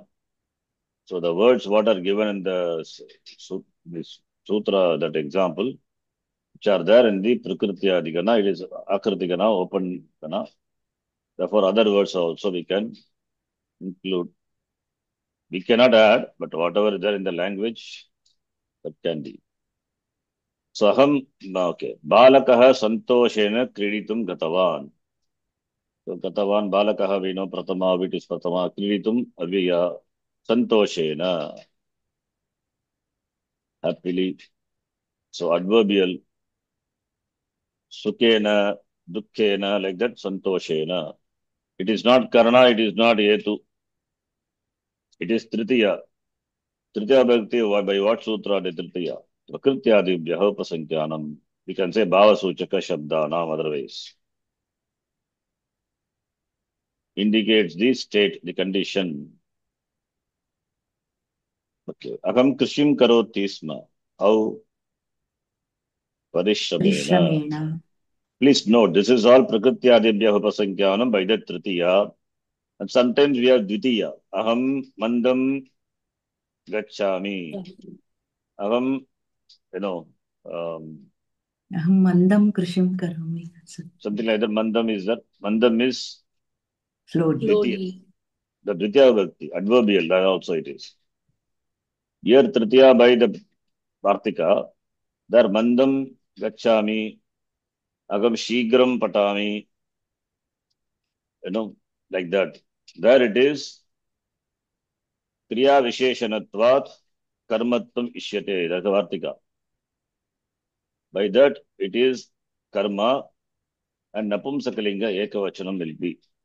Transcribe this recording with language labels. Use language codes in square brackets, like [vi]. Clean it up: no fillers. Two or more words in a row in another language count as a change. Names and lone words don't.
[en] So the words what are given in this sutra, that example, which are there in the [sa] Prakriti Gana, [en] it is [sa] Akriti Gana, [en] open Gana. Therefore, other words also we can include. We cannot add, but whatever is there in the language, that can be. So aham, okay. [sa] Balakah santoshena kreditum gatavan. [en] So [sa] gatavan balakah, [en] we know pratama, it is pratama, [sa] kreditum avyaya santoshena, [en] happily. So adverbial, [sa] sukhena, dukkena, [en] like that, santoshena. It is not karna, it is not yetu. It is tritiya. [sa] Tritiya bhakti, [en] by what sutra de tritiya? [sa] Prakrityadibhyaha upasankyanam. [en] We can say [sa] bhava suchaka shabdanam [en] otherwise. Indicates the state, the condition. [sa] Okay. Aham krishim karoti sma. How? Parishramena. Parishramena. [en] Please note, this is all [sa] Prakrityadibhyaha upasankyanam [en] by the tritiya. And sometimes we have dvitiya. [sa] Aham mandam gacchami. Aham, Aham mandam krishim karomi. [en] something like that. Mandam is that. Mandam is Slowly. Slowly. the [sa] Dvitiya Bhakti, [en] adverbial, that also it is. [sa] Here Tritiya by the Vartika, there mandam gacchami, agam shigram patami, [en] like that. There it is [sa] Kriya Visheshanatvat Karmatvam Ishyate, [en] that's the Vartika. By that it is karma and [sa] Napumsakalinga Ekavachanam [en] will be.